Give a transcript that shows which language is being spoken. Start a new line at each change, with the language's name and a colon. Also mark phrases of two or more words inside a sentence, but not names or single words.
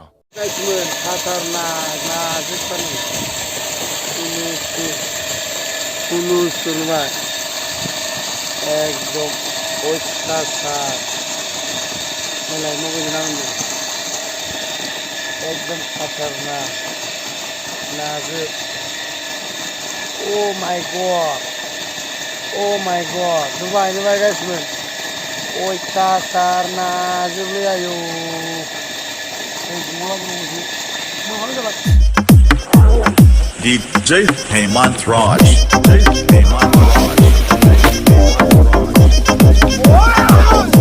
Bodo: गाइसमोन नाजोबबानो हुलुस नुबाय एकदम अयथासार नायलाय माबायदि नांगौ एकदम खाटारनाक नाजोब
English: Oh my god
Bodo: नुबाय गाइसमोन अयथासार नाजोबलै आयौ DJ Hemant Raj. Wow!